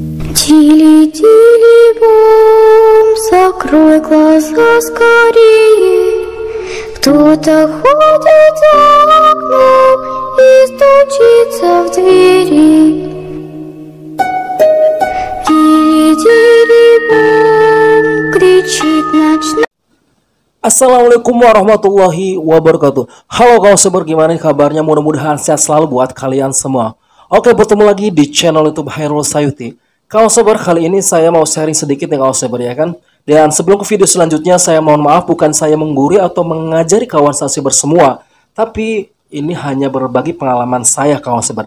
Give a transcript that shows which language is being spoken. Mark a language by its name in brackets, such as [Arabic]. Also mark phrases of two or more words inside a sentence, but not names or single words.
[Russian] Тили-тили бом, закрой глаза скорее. Кто-то ходит за окном и стучится в двери. Тили-тили бом, кричит ночной. [Arabic] السلام عليكم ورحمة الله وبركاته. [Indonesian] Halo kawan sabar, gimana kabarnya? Mudah-mudahan sehat selalu buat kalian semua. Oke, bertemu lagi di channel YouTube Hairul Sayuti. Kawan sabar, kali ini saya mau sharing sedikit nih kawan sabar ya kan. Dan sebelum ke video selanjutnya, saya mohon maaf bukan saya menggurui atau mengajari kawan sabar semua, tapi ini hanya berbagi pengalaman saya kawan sabar.